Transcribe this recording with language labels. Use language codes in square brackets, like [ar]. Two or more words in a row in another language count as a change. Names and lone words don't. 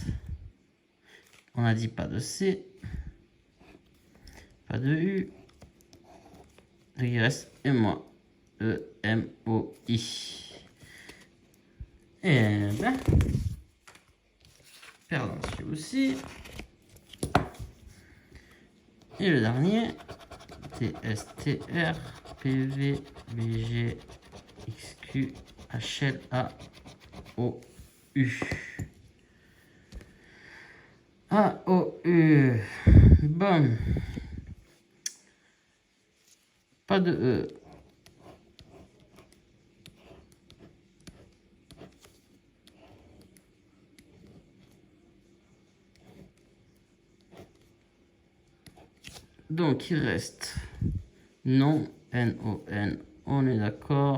[fr] On a dit pas de C, pas de U. Il reste et moi. E, M, O, I. Et ben, perdant celui aussi. Et le dernier, T, S, T, R, P, V, B, G, X, Q, H, L, A, O, U. A-O-U. Bon. Pas de E. Donc, il reste non, N-O-N, on est d'accord.